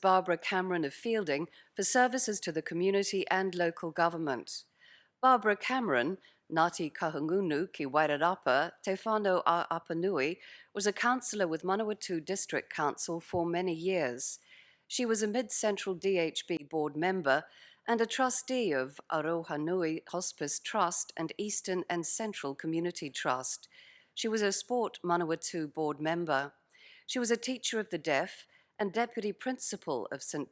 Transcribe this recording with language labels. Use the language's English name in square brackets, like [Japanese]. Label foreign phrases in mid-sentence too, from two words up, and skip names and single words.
[English] Barbara Cameron of Fielding for services to the community and local government. Barbara Cameron, Ngāti Kahungunu ki Wairarapa, Te Whānau a Apanui, was a councillor with Manawatu District Council for many years. She was a Mid-Central DHB board member and a trustee of Aroha Nui Hospice Trust and Eastern and Central Community Trust. She was a Sport Manawatu board member. She was a teacher of the deaf and deputy principal of St.